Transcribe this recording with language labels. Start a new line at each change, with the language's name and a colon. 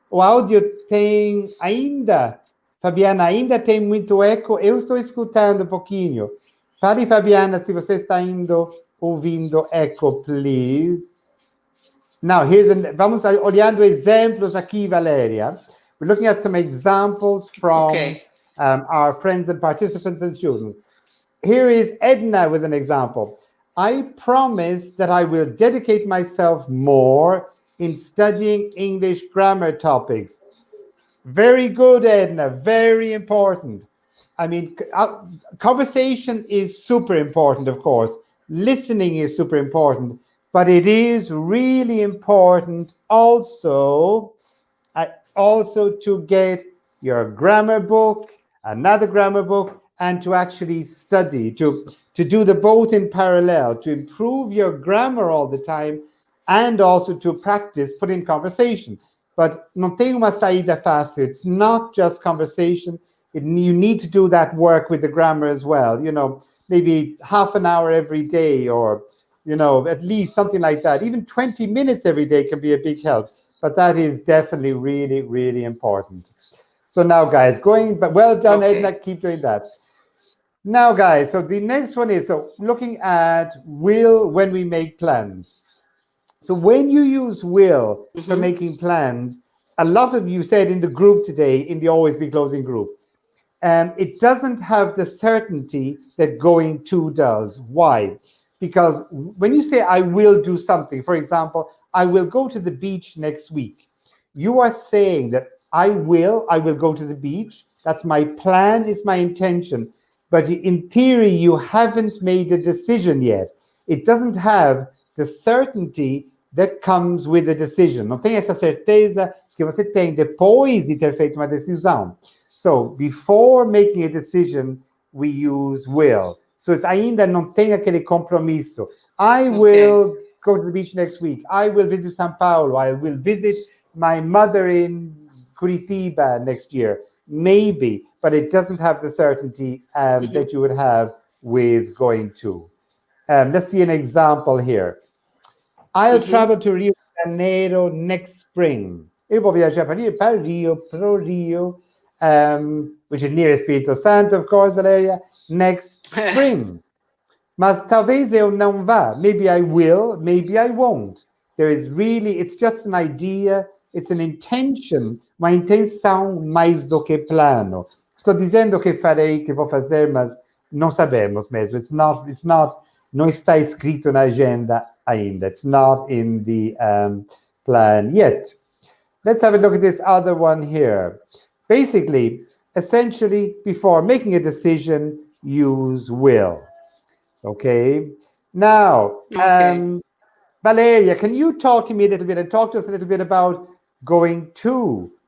Portuguese: O áudio tem ainda, Fabiana, ainda tem muito eco. Eu estou escutando um pouquinho. Fale, Fabiana, se você está ouvindo eco, please. Now, vamos olhando exemplos aqui, Valéria.
English: We're looking at some examples from our friends and participants and students. Here is Edna with an example. I promise that I will dedicate myself more in studying English grammar topics. Very good, Edna, very important. I mean, conversation is super important, of course. Listening is super important, but it is really important also to get your grammar book, another grammar book, and to actually study, to do the both in parallel, to improve your grammar all the time, and also to practice, put in conversation.
Portuguese: But não tem uma saída fácil.
English: It's not just conversation. You need to do that work with the grammar as well. You know, maybe half an hour every day, or, you know, at least something like that. Even 20 minutes every day can be a big help. But that is definitely really, really important. So now, guys, well done, Edna, keep doing that. Now, guys, so the next one is, so looking at will when we make plans. So when you use will for making plans, a lot of you said in the group today, in the Always Be Closing group, it doesn't have the certainty that going to does. Why? Because when you say I will do something, for example, I will go to the beach next week, you are saying that I will go to the beach. That's my plan, it's my intention. But in theory, you haven't made a decision yet. It doesn't have the certainty that comes with a decision.
Portuguese: Não tem essa certeza que você tem depois de ter feito uma decisão.
English: So, before making a decision, we use will. So, it's
Portuguese: ainda não tem aquele compromisso.
English: I will go to the beach next week. I will visit São Paulo. I will visit my mother in Curitiba next year. Maybe, but it doesn't have the certainty that you would have with going to. Let's see an example here. I'll travel to Rio de Janeiro next spring.
Portuguese: Eu vou viajar para Rio,
English: which is near Espírito Santo, of course, Valeria, next spring.
Portuguese: Mas talvez eu não vá.
English: Maybe I will, maybe I won't. It's just an idea, it's an intention,
Portuguese: uma intenção mais do que plano. Estou dizendo que farei, que vou fazer, mas não sabemos mesmo. Não está escrito na agenda ainda.
English: It's not in the plan yet. Let's have a look at this other one here. Basically, essentially, before making a decision, use will. Okay? Now, Valeria, can you talk to me a little bit and talk to us a little bit about going to?